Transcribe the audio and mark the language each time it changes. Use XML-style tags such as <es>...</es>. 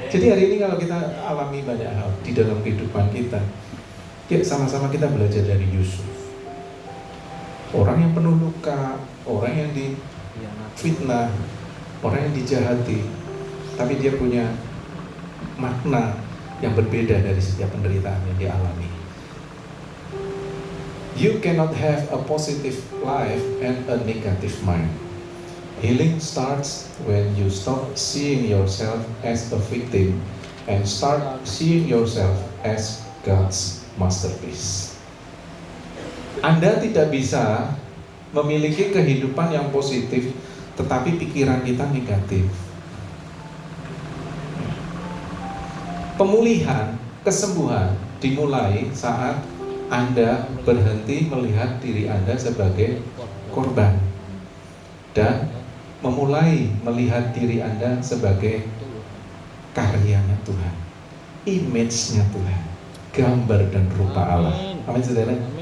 <id>Jadi hari ini kalau kita alami banyak hal di dalam kehidupan kita, ya sama-sama kita belajar dari Yusuf. Orang yang penuh luka, orang yang difitnah, orang yang dijahati, tapi dia punya makna yang berbeda dari setiap penderitaan yang dia alami.</id> <en>You cannot have a positive life and a negative mind. Healing starts when you stop seeing yourself as a victim and start seeing yourself as God's masterpiece.</en> <id>Anda tidak bisa memiliki kehidupan yang positif tetapi pikiran kita negatif. Pemulihan, kesembuhan dimulai saat Anda berhenti melihat diri Anda sebagai korban dan memulai melihat diri Anda sebagai karyanya Tuhan, image-nya Tuhan, gambar dan rupa Allah. Amin, saudara.</id>